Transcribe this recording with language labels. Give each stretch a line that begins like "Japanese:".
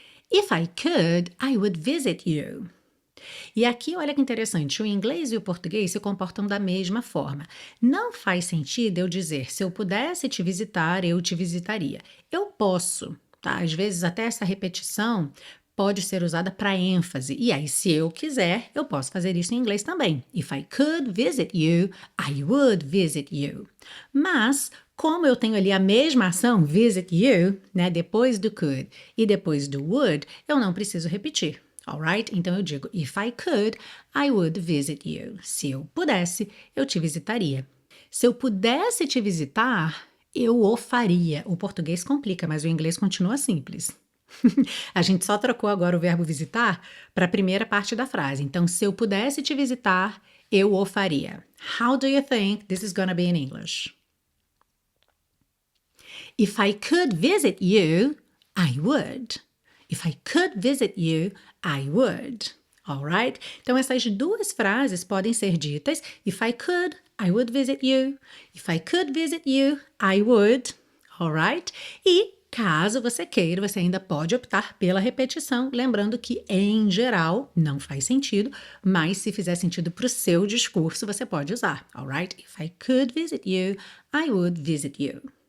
English: If I could, I would visit you.
Portuguese: E aqui, olha que interessante, o inglês e o português se comportam da mesma forma. Não faz sentido eu dizer, se eu pudesse te visitar, eu te visitaria. Eu posso, tá? Às vezes até essa repetição pode ser usada para ênfase. E aí, se eu quiser, eu posso fazer isso em inglês também.
English: If I could visit you, I would visit you.
Portuguese: Mas, como eu tenho ali a mesma ação,
English: visit you,
Portuguese: né, depois do could e depois do would, eu não preciso repetir.
English: Alright?
Portuguese: Então eu digo,
English: if I could, I would visit you.
Portuguese: Se eu pudesse, eu te visitaria. Se eu pudesse te visitar, eu o faria. O português complica, mas o inglês continua simples. A gente só trocou agora o verbo visitar para a primeira parte da frase. Então, se eu pudesse te visitar, eu o faria.
English: How do you think this is gonna be in English? If I could visit you, I would. If I could visit you, I would. Alright?
Portuguese: Então, essas duas frases podem ser ditas.
English: If I could, I would visit you. If I could visit you, I would. Alright?
Portuguese: E caso você queira, você ainda pode optar pela repetição, lembrando que, em geral, não faz sentido, mas se fizer sentido para o seu discurso, você pode usar.
English: Alright? If I could visit you, I would visit you.